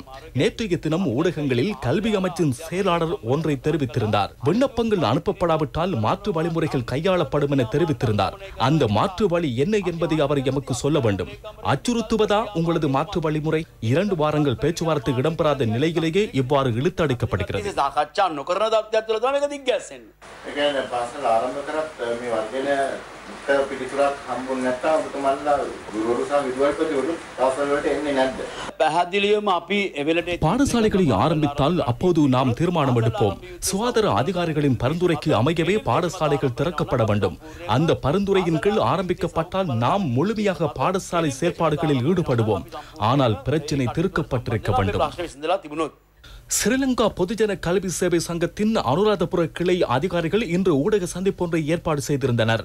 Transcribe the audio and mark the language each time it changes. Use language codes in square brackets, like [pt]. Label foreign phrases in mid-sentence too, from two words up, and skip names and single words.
[ta] நேற்றைய தினம் ஊடகங்களில் கல்வி அமைச்சின் செயலாளர் ஒன்றை தெரிவித்திருந்தார். விண்ணப்பங்கள் அனுப்பப்படாவிட்டால் மாற்று வழிமுறைகள் கையாளப்படும் என தெரிவித்திருந்தார். அந்த மாற்று வழி என்ன என்பதை அவர் எமக்கு சொல்ல வேண்டும். அச்சுறுத்துவதா உங்களது மாற்று வழிமுறை? 2 வாரங்கள் பேச்சுவார்த்தை இடம்பெறாத நிலையிலேயே இவ்வாறு இழுத்தடிக்கப்படுகிறது. [si] නොකරන තත්ත්වයක් තුළ තමයි මේක දිග්ගැස්සෙන්නේ. ඒ කියන්නේ පාසල ආරම්භ කරත් මේ වර්ධන උත්තර පිළිතුරක් හම්බුනේ නැත්නම් ඔබතුමන්ලා ගුරුවරු සහ විදුහල්පතිවරු පාසල වලට එන්නේ නැද්ද? පැහැදිලිවම අපි එවෙලට [ta] பாடசாலைகளை ஆரம்பித்தால் அப்போது நாம் தீர்மானம் எடுப்போம். சுகாதார அதிகாரிகளின் பரிந்துரைக்கு அமையவே பாடசாலைகள் திறக்கப்பட வேண்டும். அந்த பரிந்துரையின் கீழ் ஆரம்பிக்கப்பட்டால் நாம் முழுமையாக பாடசாலை செயற்பாடுகளில் ஈடுபடுவோம். ஆனால் பிரச்சனை தீர்க்கப்பட்டிருக்க வேண்டும். ஸ்ரீலங்கா பொதுஜன கல்வி சேவை சங்கத்தின் அனுராதபுர கிளை அதிகாரிகள் இன்று ஊடக சந்திப்பொன்றை ஏற்பாடு செய்திருந்தனர்.